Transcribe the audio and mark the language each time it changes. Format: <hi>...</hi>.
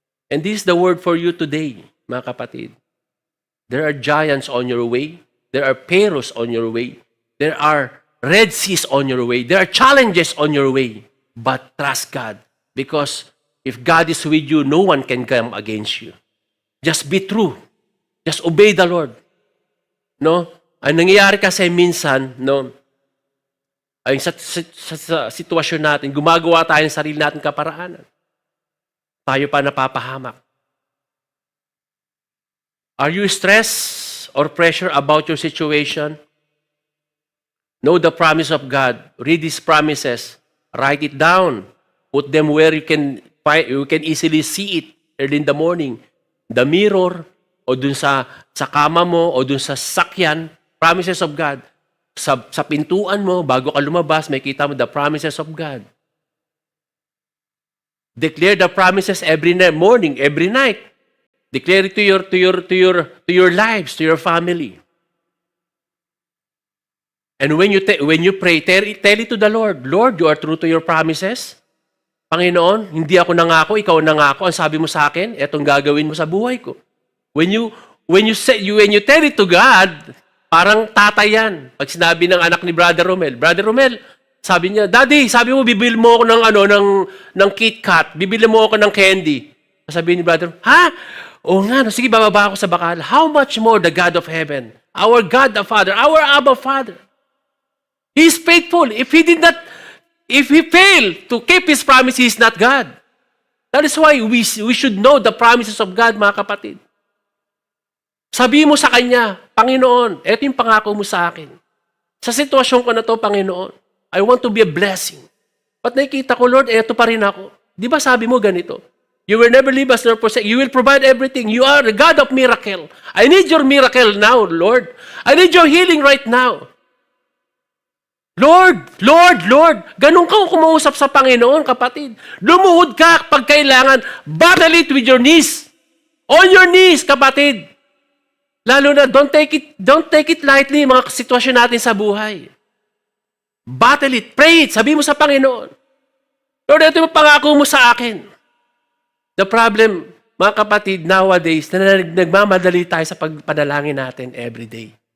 <en>And this is the word for you today,</en> <tl>mga kapatid.</tl> <en>There are giants on your way. There are perils on your way. There are Red Seas on your way. There are challenges on your way. But trust God. Because if God is with you, no one can come against you. Just be true. Just obey the Lord. No?</en> <tl>Ang nangyayari kasi minsan, no, ay sa sitwasyon natin, gumagawa tayo ng sarili natin kaparaanan. Tayo pa napapahamak.</tl> <en>Are you stressed or pressure about your situation? Know the promise of God. Read His promises. Write it down. Put them where you can easily see it early in the morning. The mirror,</en> <tl>o dun sa kama mo, o dun sa sakyan,</tl> <en>promises of God.</en> <tl>Sa pintuan mo, bago ka lumabas, may kita mo</tl> <en>the promises of God. Declare the promises every morning, every night. Declare it to your lives, to your family. And when you pray, tell it to the Lord. Lord, you are true to your promises.</en> <tl>Panginoon, hindi ako nangako, ikaw nangako. Ang sabi mo sa akin, etong gagawin mo sa buhay ko.</tl> <en>When you tell it to God,</en> <tl>parang tatay yan. Pag sinabi ng anak ni Brother Romel, sabi niya, Daddy, sabi mo bibili mo ako ng KitKat, bibili mo ako ng candy. Sabi ni Brother, ha? O nga, sige, bababa ako sa bakal.</tl> <en>How much more the God of heaven, our God the Father, our Abba Father. He is faithful. If He failed to keep His promise, He is not God. That is why we should know the promises of God,</en> <tl>mga kapatid. Sabihin mo sa Kanya, Panginoon, ito yung pangako mo sa akin. Sa sitwasyon ko na to, Panginoon,</tl> <en>I want to be a blessing.</en> <tl>But nakikita ko, Lord, eto pa rin ako. Di ba sabi mo ganito?</tl> <en>You will never leave us nor forsake. You will provide everything. You are the God of miracle. I need your miracle now, Lord. I need your healing right now.</en> <tl>Lord, Lord, Lord. Ganun ka kumausap sa Panginoon, kapatid. Lumuhod ka pag kailangan.</tl> <en>Battle it with your knees. On your knees, kapatid.</en> <tl>Lalo na,</tl> <en>don't take it lightly,</en> <tl>mga sitwasyon natin sa buhay.</tl> <en>Battle it, pray it,</en> <tl>sabi mo sa Panginoon. Lord, ito yung pangako mo sa akin.</tl> <en>The problem,</en> <tl>mga kapatid, nowadays, na nagmamadali tayo sa pagpanalangin natin every day.</tl>